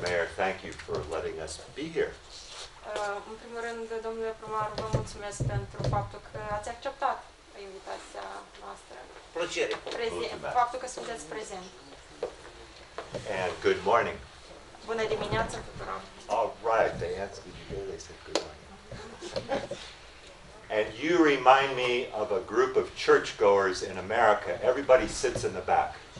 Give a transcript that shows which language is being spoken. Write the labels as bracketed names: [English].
[English] Mayor, thank you for letting us be here. [Romanian] În primul rând, domnule primar, vă mulțumesc pentru faptul că ați acceptat invitația noastră. Plăcere. Faptul că sunteți prezent. [English] And good morning. [Romanian] Bună dimineața tuturor. [English] All right, they answered. Did you hear? They said good morning. And you remind me of a group of churchgoers in America. Everybody sits in the back.